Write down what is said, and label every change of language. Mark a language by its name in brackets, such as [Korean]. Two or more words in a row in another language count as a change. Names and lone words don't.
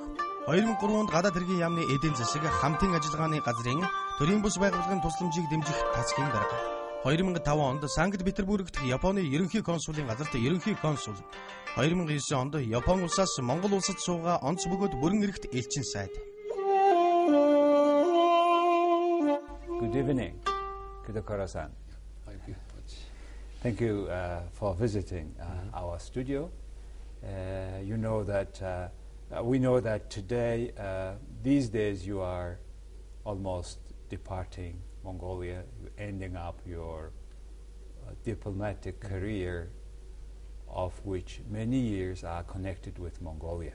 [Mongolian] 2003 онд гадаад хэргийн яамны эдийн засаг хамтын ажиллагааны газрын төрийн бус байгууллагын тусламжийг дэмжих тасгийн дарга. 2005 онд Санкт Петербургт Японы ерөнхий консулын газарт ерөнхий консул. 2009 онд Япон улсаас Монгол улсад суугаа онц бөгөөд бүрэн эрэхт элчин сайд. [English] Good evening, Kidokoro-san. Thank you. Thank you for visiting our studio. We know that today, these days, you are almost departing Mongolia, ending up your diplomatic career, of which many years are connected with Mongolia.